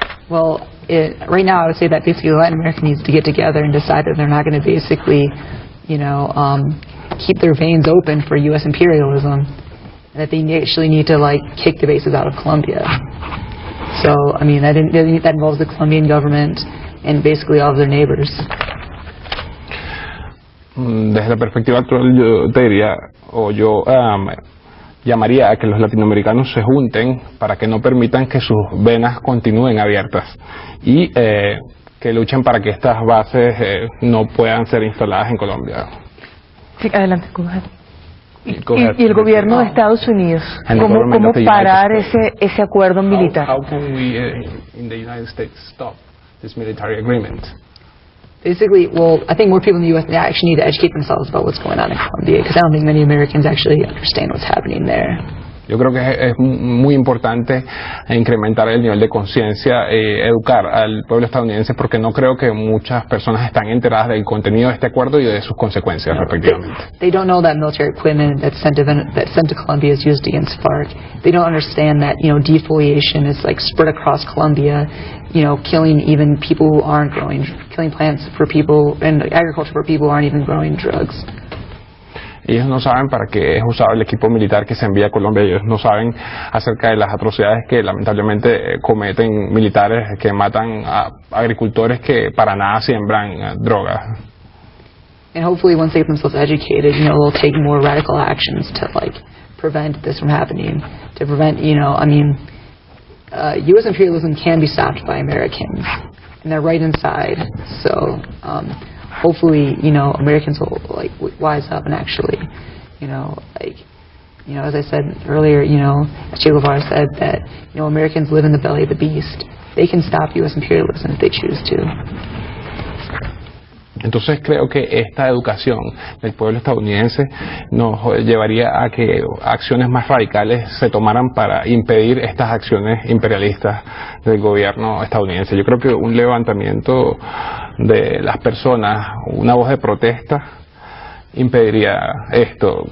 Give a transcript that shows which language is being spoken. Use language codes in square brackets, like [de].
[en] Well, right now I would say that basically Latin America needs to get together and decide that they're not going to basically, you know, keep their veins open for U.S. imperialism. That they actually need to like kick the bases out of Colombia. So, I mean, that involves the Colombian government and basically all of their neighbors. [es] Desde la perspectiva actual, yo te diría, o yo llamaría a que los latinoamericanos se junten para que no permitan que sus venas continúen abiertas y que luchen para que estas bases no puedan ser instaladas en Colombia. Sí, adelante, y el gobierno de Estados Unidos, ¿cómo parar ese acuerdo militar? [en] How can we in the United States stop this military agreement? Basically, well, I think more people in the U.S. actually need to educate themselves about what's going on in Colombia, because I don't think many Americans actually understand what's happening there. [es] Yo creo que es muy importante incrementar el nivel de conciencia, educar al pueblo estadounidense, porque no creo que muchas personas están enteradas del contenido de este acuerdo y de sus consecuencias, respectivamente. [en] They don't know that military equipment that's sent to Colombia is used against FARC. They don't understand that, defoliation is like spread across Colombia, killing even people who aren't killing plants for people and agriculture for people who aren't even growing drugs. [es] Ellos no saben para qué es usado el equipo militar que se envía a Colombia. Ellos no saben acerca de las atrocidades que lamentablemente cometen militares que matan a agricultores que para nada siembran drogas. [en] And hopefully once they get themselves educated, they'll take more radical actions to prevent this from happening. To prevent, U.S. imperialism can be stopped by Americans, and they're right inside. So. Hopefully, Americans will wise up and actually, as I said earlier, as Che Guevara said that, Americans live in the belly of the beast. They can stop U.S. imperialism if they choose to. [es] Entonces creo que esta educación del pueblo estadounidense nos llevaría a que acciones más radicales se tomaran para impedir estas acciones imperialistas del gobierno estadounidense. Yo creo que un levantamiento de las personas, una voz de protesta, impediría esto.